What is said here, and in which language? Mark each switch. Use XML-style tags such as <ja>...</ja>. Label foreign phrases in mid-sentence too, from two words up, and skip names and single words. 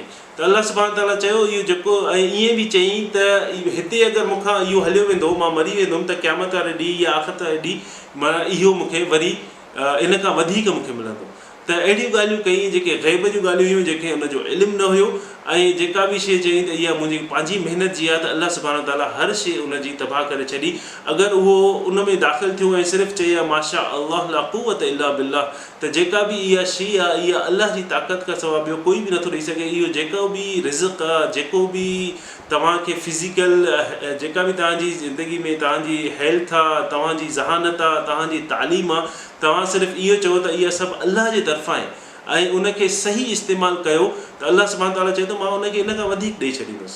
<sd>त</sd> <ar>الله سبحانه وتعالى</ar> <sd>चयो इहो जेको, ऐं ईअं बि चयईं त हिते अगरि मूंखां इहो हलियो वेंदो, मां मरी वेंदुमि त क़यामत वारे ॾींहुं या आख़िरत वारे ॾींहुं माना इहो मूंखे वरी इन खां वधीक मूंखे मिलंदो। त अहिड़ियूं ॻाल्हियूं कई जेके ग़ैब जूं ॻाल्हियूं हुयूं, जंहिंखे हुनजो इल्मु न हुयो। ऐं जेका बि शइ चई त इहा मुंहिंजी पंहिंजी महिनत जी आहे, त</sd> <ar>الله سبحانه وتعالى</ar> <sd>हर शइ उनजी तबाह करे छॾी। अगरि उहो उन में दाख़िल थियो ऐं सिर्फ़ु चई आहे</sd> <ar>ما شاء الله لا قوة إلا بالله,</ar> <sd>त जेका बि इहा शइ आहे इहा अल्लाह जी ताक़त खां सवाइ ॿियो कोई बि नथो ॾेई सघे। इहो जेको बि रिज़्क़ आहे, जेको बि तव्हांखे फिज़िकल, जेका बि तव्हांजी ज़िंदगी में तव्हांजी हेल्थ आहे, तव्हांजी ज़हानत आहे, तव्हांजी तालीम आहे, तव्हां सिर्फ़ु इहो चओ त इहा सभु अल्लाह जे तरफ़ां आहे ऐं उनखे सही इस्तेमालु कयो त</sd> <ar>الله سبحانه وتعالى</ar> <sd>चए थो मां उनखे इन खां वधीक ॾेई छॾींदुसि।</sd>